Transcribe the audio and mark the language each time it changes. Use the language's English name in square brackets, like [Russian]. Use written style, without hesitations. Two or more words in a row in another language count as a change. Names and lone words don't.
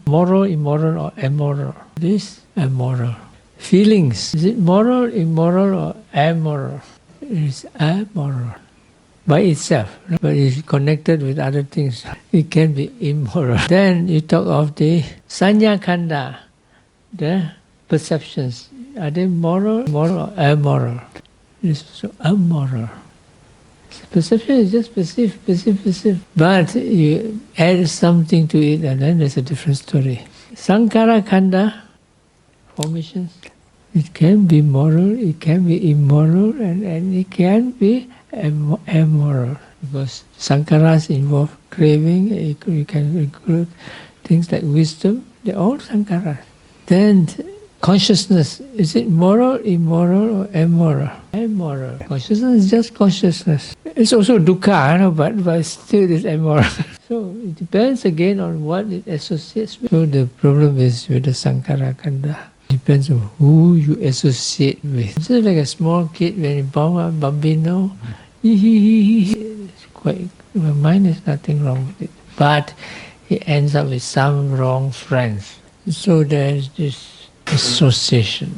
[English] Moral, immoral or amoral? This amoral. Feelings, is it moral, immoral or amoral? It is amoral by itself, but it's connected with other things. It can be immoral. Then you talk of the [Pali] sanya khanda, [English] the perceptions. Are they moral, or amoral? It's so amoral. Perception is just perceive. But you add something to it and then there's a different story. [Pali] Sankhara khanda, [English] formations. It can be moral, it can be immoral, and it can be amoral. Because sankharas involve craving, you can include things like wisdom, they're all sankharas. Then consciousness, is it moral, immoral or amoral? Amoral. Consciousness is just consciousness. It's also dukkha, but still it's amoral. So it depends again on what it associates with. So the problem is with the [Pali] sankhara khanda. [English] Depends on who you associate with. It's like a small kid when you born a bambino, it's quite, mine is nothing wrong with it. But he ends up with some wrong friends. So there's this association.